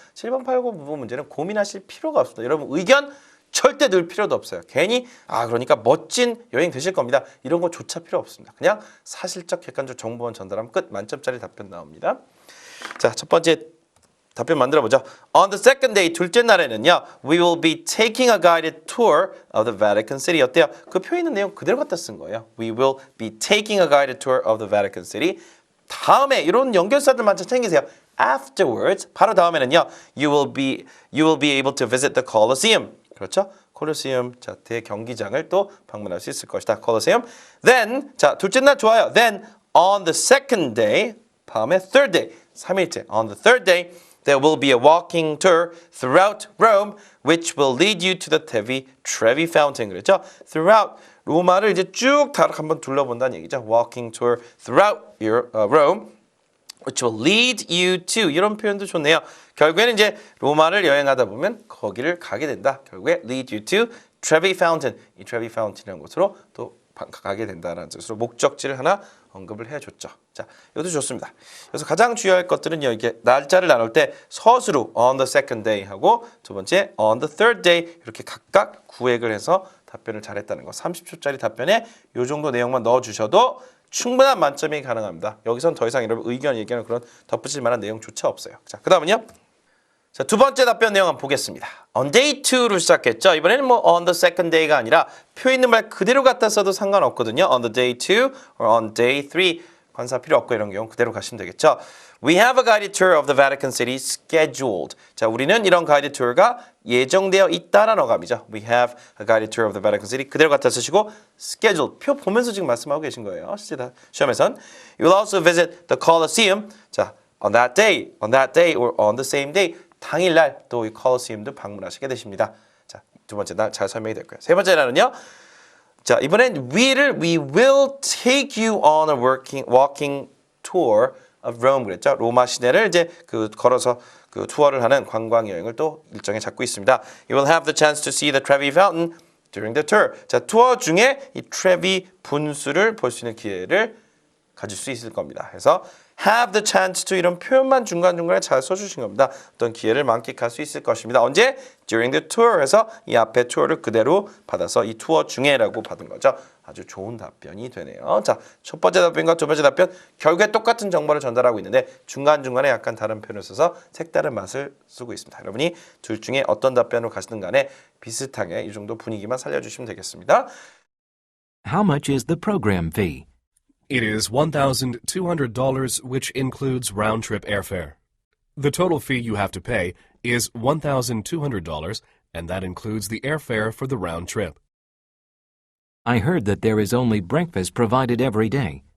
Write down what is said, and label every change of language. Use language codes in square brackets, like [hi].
[ko] 7번, 8번 부분 문제는 고민하실 필요가 없습니다. 여러분, 의견 절대 넣을 필요도 없어요. 괜히 그러니까 멋진 여행 되실 겁니다. 이런 거조차 필요 없습니다. 그냥 사실적 객관적 정보만 전달하면 끝. 만점짜리 답변 나옵니다. 자, 첫 번째 답변 만들어 보죠. [en] On the second day, [ko] 둘째 날에는요, [en] we will be taking a guided tour of the Vatican City. [ko] 어때요? 그 표에 있는 내용 그대로 갖다 쓴 거예요. [en] We will be taking a guided tour of the Vatican City. [ko] 다음에 이런 연결사들만 좀 챙기세요. [en] Afterwards, [ko] 바로 다음에는요, [en] you will be able to visit the Colosseum. [ko] 그렇죠? 콜로세움, 자, 대경기장을 또 방문할 수 있을 것이다. 콜로세움. Then, 자, 둘째 날 좋아요. [en] Then, on the second day, 다음에 third day, [ko] 3일째. [en] On the third day, there will be a walking tour throughout Rome, which will lead you to the Trevi Fountain. [ko] 그렇죠? Throughout, 로마를 이제 쭉 다 한번 둘러본다는 얘기죠. [en] Walking tour throughout Rome, which will lead you to, [ko] 이런 표현도 좋네요. 결국에는 이제 로마를 여행하다 보면 거기를 가게 된다. 결국에 [en] lead you to Trevi Fountain. [ko] 이 Trevi Fountain이라는 곳으로 또 가게 된다는 뜻으로 목적지를 하나 언급을 해줬죠. 자, 이것도 좋습니다. 그래서 가장 주요할 것들은요, 이게 날짜를 나눌 때 서술로 [en] on the second day [ko] 하고 두 번째 [en] on the third day [ko] 이렇게 각각 구획을 해서 답변을 잘했다는 거. 30초짜리 답변에 이 정도 내용만 넣어주셔도 충분한 만점이 가능합니다. 여기선 더 이상 여러분 의견 얘기하는 그런 덧붙일 만한 내용조차 없어요. 자, 그 다음은요. 자, 두 번째 답변 내용 한번 보겠습니다. On day 2로 시작했죠. 이번에는 뭐 on the second day가 아니라 표에 있는 말 그대로 갖다 써도 상관없거든요. [en] On the day 2 or on day 3 [ko] 관사 필요 없고 이런 경우 그대로 가시면 되겠죠. [en] We have a guided tour of the Vatican City scheduled. [ko] 자, 우리는 이런 guided tour가 예정되어 있다라는 어감이죠. [en] We have a guided tour of the Vatican City. [ko] 그대로 갖다 쓰시고 scheduled. 표 보면서 지금 말씀하고 계신 거예요. 시험에선. [en] You will also visit the Colosseum. 자, on that day or on the same day. [ko] 당일날 또 이 콜로세움도 방문하시게 되십니다. 자, 두 번째 날 잘 설명이 됐고요. 세 번째 날은요. [en] 자, [ko] 이번엔 [en] we will take you on a walking tour of Rome [ko] 그랬죠. 로마 시내를 이제 걸어서 투어를 하는 관광 여행을 또 일정에 잡고 있습니다. [en] You will have the chance to see the Trevi Fountain during the tour. [ko] 자, 투어 중에 이 트레비 분수를 볼 수 있는 기회를 가질 수 있을 겁니다. 그래서 [en] have the chance to [ko] 이런 표현만 중간중간에 잘 써주신 겁니다. 어떤 기회를 만끽할 수 있을 것입니다. 언제? [en] During the tour [ko] 해서 이 앞에 투어를 그대로 받아서 이 투어 중에라고 받은 거죠. 아주 좋은 답변이 되네요. 자, 첫 번째 답변과 두 번째 답변 결국에 똑같은 정보를 전달하고 있는데 중간중간에 약간 다른 표현을 써서 색다른 맛을 쓰고 있습니다. 여러분이 둘 중에 어떤 답변으로 가시든 간에 비슷하게 이 정도 분위기만 살려주시면 되겠습니다. [en] How much is the program fee? It is $1,200, which includes round-trip airfare. The total fee you have to pay is $1,200, and that includes the airfare for the round trip. I heard that there is only breakfast provided every day.